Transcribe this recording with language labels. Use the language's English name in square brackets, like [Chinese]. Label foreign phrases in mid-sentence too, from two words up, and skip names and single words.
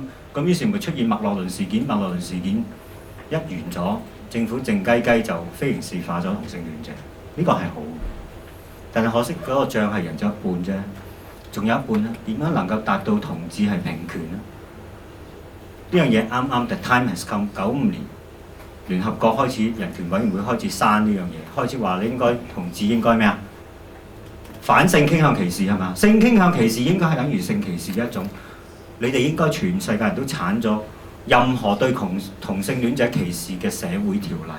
[Cantonese] 咁於是咪出現麥樂倫事件。麥樂倫事件一完咗，政府靜雞雞就非刑事化咗同性戀者，呢個係好。但係可惜嗰個仗係贏咗一半啫，仲有一半咧，點樣能夠達到同志係平權咧？呢樣嘢啱啱 [English] the time has come。 [Cantonese] 95 年聯合國開始人權委員會開始刪呢樣嘢，開始話你應該同志應該咩啊？反性傾向歧視係嘛？性傾向歧視應該係等於性歧視嘅一種。你哋應該全世界人都剷咗任何對同性戀者歧視嘅社會條例。